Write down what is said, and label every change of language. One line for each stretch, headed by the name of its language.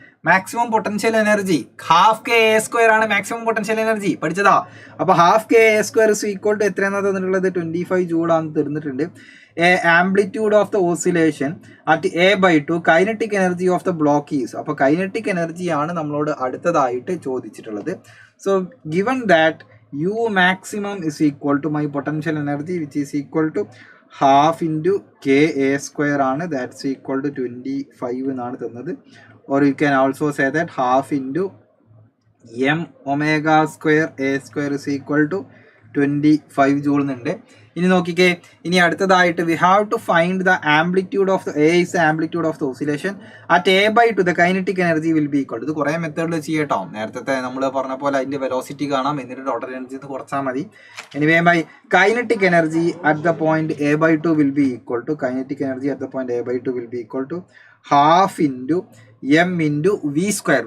Malayalam: Maximum potential energy half K A square ആണ് maximum potential energy. പഠിച്ചതാ. അപ്പോൾ half K A square is equal to എത്രയാണ് തന്നിട്ടുള്ളത്? 25 ജൂളാണ് തരുന്നിട്ടുണ്ട്.
English: Amplitude of the oscillation at a/2 kinetic energy of the block is.
Malayalam: അപ്പോൾ kinetic എനർജിയാണ് നമ്മളോട് അടുത്തതായിട്ട് ചോദിച്ചിട്ടുള്ളത്.
English: So given that u maximum is equal to my potential energy which is equal to half into k a square ആണ്. that's equal to 25 എന്നാണ് തന്നത്. or you can also say that half into m omega square a square is equal to 25 joule എന്നുണ്ട്. ഇനി നോക്കിക്കേ, ഇനി അടുത്തതായിട്ട് we have to find the amplitude of the a is the amplitude of the oscillation at a/2 the kinetic energy will be equal. ഇത് കുറേ മെത്തേഡിൽ ചെയ്യട്ടോ.
Malayalam: നേരത്തെ നമ്മൾ പറഞ്ഞ പോലെ അതിൻ്റെ വെലോസിറ്റി കാണാം, എന്നിട്ട് ടോട്ടൽ എനർജി എന്ന് കുറച്ചാൽ മതി.
English: Anyway by kinetic energy at the point a/2 will be equal to kinetic energy at the point a/2 will be equal to half into m into v square.